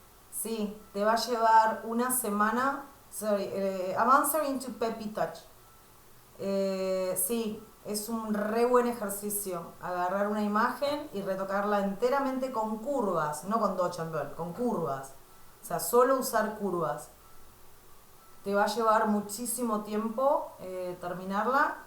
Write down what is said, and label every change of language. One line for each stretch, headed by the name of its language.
Spanish: Sí, te va a llevar una semana.
English: Sorry, I'm answering to Peppy Touch.
Spanish: Sí, es un re buen ejercicio. Agarrar una imagen y retocarla enteramente con curvas, no con dodge and burn, con curvas. O sea, solo usar curvas. Te va a llevar muchísimo tiempo terminarla.